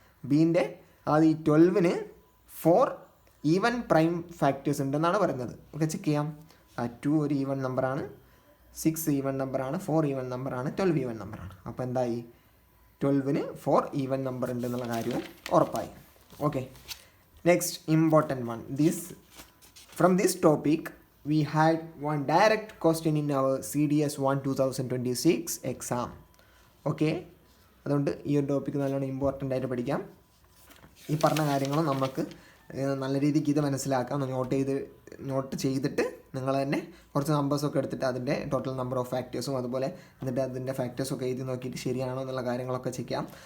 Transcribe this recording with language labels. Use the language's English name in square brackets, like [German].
[Malayalam] ബീൻ്റെ അതായത് ഈ 12-ന് 4 even prime factors ഉണ്ടെന്നാണ് പറയുന്നത്. ഓക്കെ, ചെക്ക് ചെയ്യാം. 2 ഒരു ഈവൻ നമ്പറാണ്, 6 ഈവൻ നമ്പറാണ്, 4 ഈവൻ നമ്പറാണ്, 12 ഈവൻ നമ്പറാണ്. അപ്പോൾ എന്തായി, 12-ന് 4 ഈവൻ നമ്പർ ഉണ്ട് എന്നുള്ള കാര്യവും ഉറപ്പായി. Okay, next important one. [English] From this topic we had one direct question in our CDS 1 2026 exam. [Malayalam] Okay, അതുകൊണ്ട് ഈ ഒരു ടോപ്പിക്ക് നല്ലോണം ഇമ്പോർട്ടൻ്റ് ആയിട്ട് പഠിക്കാം. ഈ പറഞ്ഞ കാര്യങ്ങളും നമുക്ക് നല്ല രീതിക്ക് ഇത് മനസ്സിലാക്കാം. നോട്ട് ചെയ്തിട്ട് നിങ്ങൾ തന്നെ കുറച്ച് നമ്പേഴ്സൊക്കെ എടുത്തിട്ട് അതിൻ്റെ ടോട്ടൽ നമ്പർ ഓഫ് ഫാക്ടേഴ്സും അതുപോലെ എന്നിട്ട് അതിൻ്റെ ഫാക്ടേഴ്സൊക്കെ എഴുതി നോക്കിയിട്ട് ശരിയാണോ എന്നുള്ള കാര്യങ്ങളൊക്കെ ചെക്ക് ചെയ്യാം.